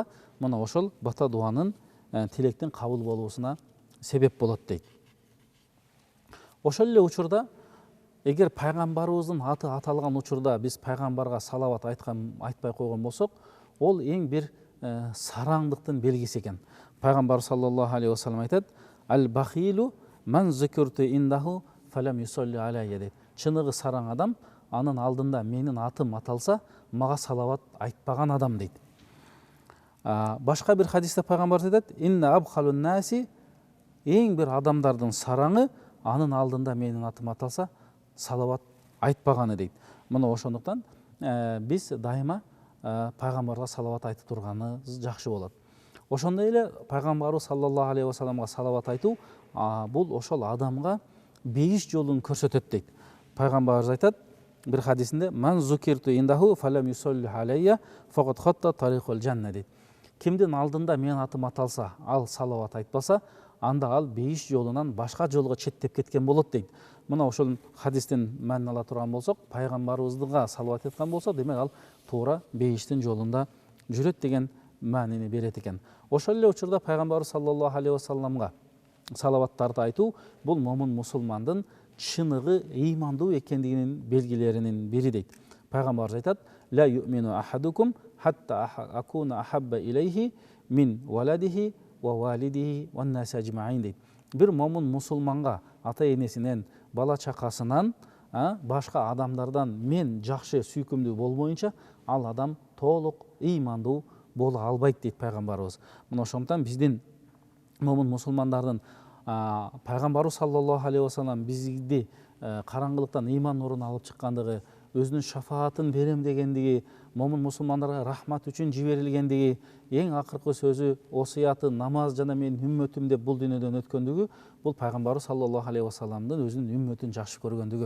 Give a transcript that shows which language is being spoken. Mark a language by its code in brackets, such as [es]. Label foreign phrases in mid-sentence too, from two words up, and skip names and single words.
[ky] Мына ошол бата дуанын тилектин кабыл болуусуна себеп болот дейт. Ошол эле учурда эгер пайгамбарыбыздын аты аталган учурда биз пайгамбарга салават айтпай койгон болсок, ол эң бир сараңдыктын белгиси экен. [ar] Пайгамбар صلى الله عليه وسلم айтат: البخيل من ذكرت عنده فلم يصل علي дейт. [ky] Чыныгы сараң адам анын алдында менин атым аталса, мага салават айтпаган адам дейт. Башка бир хадисте пайгамбар айтат: [ar] إن أبخل الناس, [ky] эң бир адамдардын сараңы анын алдында менин атым аталса, салават айтпаганы дейт. Мына ошондуктан биз дайыма пайгамбарга салават айтып турганыбыз жакшы болот. Ошондой эле пайгамбарыбыз [ar] صلى الله عليه وسلم [ky] салават айтуу бул ошол адамга бейиш жолун көрсөтөт дейт. Пайгамбарыбыз айтат бир хадисинде: [ar] من ذكرت عنده فلم يصل علي فقط حتى طريق الجنة дейт. [ky] Кимдин алдында менин атым аталса, ал салават айтпаса, анда ал бейиш жолунан башка жолго четтеп кеткен болот дейт. Мына ошол хадистин маанин ала турган болсок, пайгамбарыбызга салават айткан болсо, демек ал туура бейиштин жолунда жүрөт деген маанини берет экен. Ошол эле учурда пайгамбарыбыз [ar] صلى الله عليه وسلم [ky] салаваттарды айтуу бул момун мусулмандын чыныгы ыймандуу экендигинин белгилеринин бири дейт. Пайгамбарыбыз айтат: [ar] لا يؤمن أحدكم حتى أكون أحب إليه من ولده ووالده والناس أجمعين дейт. [ky] Бир момун мусулманга ата энесинен, бала чакасынан, башка адамдардан мен жакшы сүйкүмдүү болбоюнча, ал адам толук ыймандуу боло албайт дейт пайгамбарыбыз. Мына ошондуктан биздин момун мусулмандардын пайгамбарыбыз [ar] صلى الله عليه وسلم [ky] бизди караңгылыктан ыйман нурун алып чыккандыгы, өзүнүн шафаатын берем дегендиги, момун мусулмандарга рахмат үчүн жиберилгендиги, эң акыркы сөзү, осуяты, намаз жана менин үммөтүм деп бул дүйнөдөн өткөндүгү, бул пайгамбарыбыз [ar] صلى الله عليه وسلم [ky] өзүнүн үммөтүн жакшы көргөндүгү.